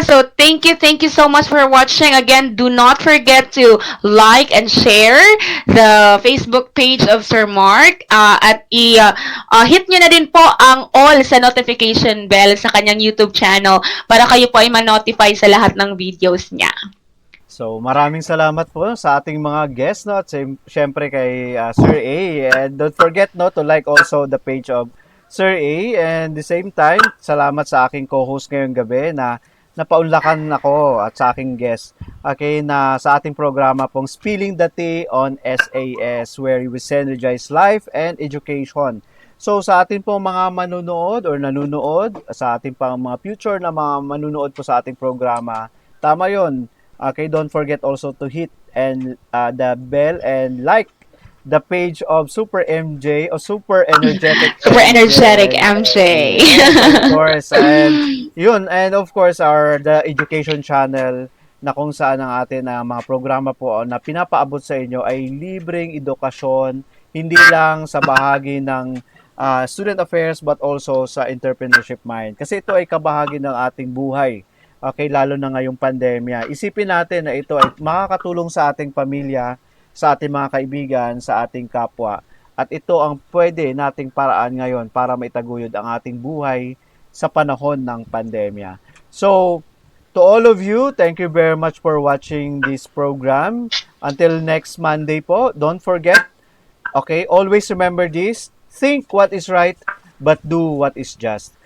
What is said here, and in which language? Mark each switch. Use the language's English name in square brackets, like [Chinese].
[English] So, thank you so much for watching. Again, do not forget to like and share the Facebook page of Sir Mark. [Filipino] At hit nyo na din po ang all sa notification bell sa kanyang YouTube channel para kayo po ay ma-notify sa lahat ng videos niya. So, maraming salamat po sa ating mga guests, no? At syempre kay Sir A. [English] And don't forget, no, to like also the page of Sir A. And the same time, [Filipino] salamat sa aking co-host ngayong gabi na napaunlakan ako at sa aking guest. [English] Okay, [Filipino] na sa ating programa pong [English] Spilling the Tea on SAS, where we synergize life and education. [Filipino] So, sa ating pong mga manunood or nanunood, sa ating pang mga future na mga manunood po sa ating programa, tama yon. [English] Okay, don't forget also to hit and the bell and like the page of Super MJ or Super Energetic Super Energetic MJ. Yes, of course. And yun, and of course the education channel [Filipino] na kung saan ang atin na mga programa po na pinapaabot sa inyo ay libreng edukasyon, hindi lang sa bahagi ng student affairs [English] but also [Filipino] sa entrepreneurship mind. Kasi ito ay kabahagi ng ating buhay. Okay, lalo na ngayong pandemya. Isipin natin na ito ay makakatulong sa ating pamilya, sa ating mga kaibigan, sa ating kapwa. At ito ang pwede nating paraan ngayon para maitaguyod ang ating buhay sa panahon ng pandemya. [English] So, to all of you, thank you very much for watching this program. Until next Monday po, don't forget, okay, always remember this, think what is right, but do what is just.